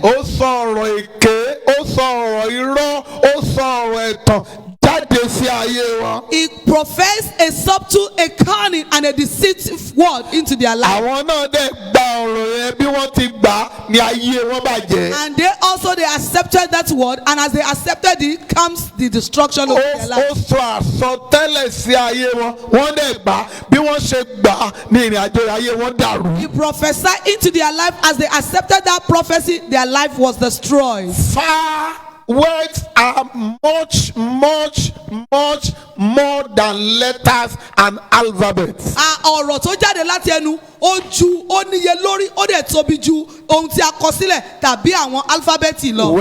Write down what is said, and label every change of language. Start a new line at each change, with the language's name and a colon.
Yoruba: Ó sọ ọ̀rọ̀ èké, ó sọ ọ̀rọ̀ irọ́, ó sọ ọ̀rọ̀ ẹ̀tàn jáde sí ayé wọn.
English: He professed a subtle, a cunning, and a deceitful word into their life.
Yoruba: Àwọn náà dẹ̀ gba ọ̀rọ̀ yẹn bí wọ́n ti gbà á ní ayé wọn bàjẹ́.
English: And they accepted that word, and as they accepted it comes the destruction of their
Yoruba: Ó
English: life.
Yoruba: sọ àsọtẹ́lẹ̀ sí ayé wọn, wọ́n dẹ̀ gbà á bí wọ́n ṣe gbà á ní ìrìn àjò ayé wọn dàrú.
English: He prophesied into their life. As they accepted that prophecy, their life was destroyed. Far words are much more than letters and alphabets.
Yoruba: Ọ̀rọ̀ tó jáde láti ẹnu ó níye lórí, ó dẹ̀ tóbi ju ohun tí a kọ sílẹ̀ tàbí àwọn alifábẹ́ẹ̀tì lọ.